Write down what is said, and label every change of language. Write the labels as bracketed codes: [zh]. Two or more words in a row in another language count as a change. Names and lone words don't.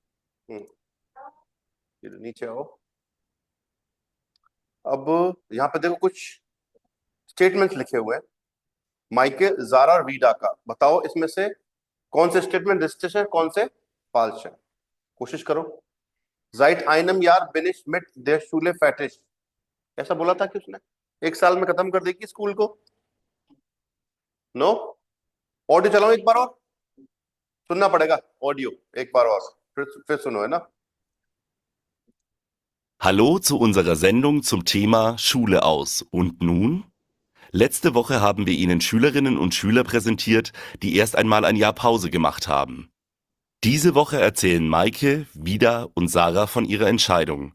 [hi] नीचे आओ। अब यहाँ पे देखो कुछ स्टेटमेंट्स लिखे हुए हैं, माइके, जारा और वीडा का। बताओ इसमें से कौन से स्टेटमेंट रिस्टिश है, कौन से फॉल्स है। कोशिश करो। [de] Seit einem Jahr bin ich mit der Schule fertig। [hi] ऐसा बोला था कि उसने 1 साल में खत्म कर देगी स्कूल को। नो, ऑडियो चलाओ एक बार और, सुनना पड़ेगा ऑडियो एक बार और, फिर सुनो, है ना। [de] Hallo zu unserer Sendung zum Thema Schule aus. Und nun? Letzte Woche haben wir Ihnen Schülerinnen und Schüler präsentiert, die erst einmal ein Jahr Pause gemacht haben. Diese Woche erzählen Maike, Vida und Sarah von ihrer Entscheidung.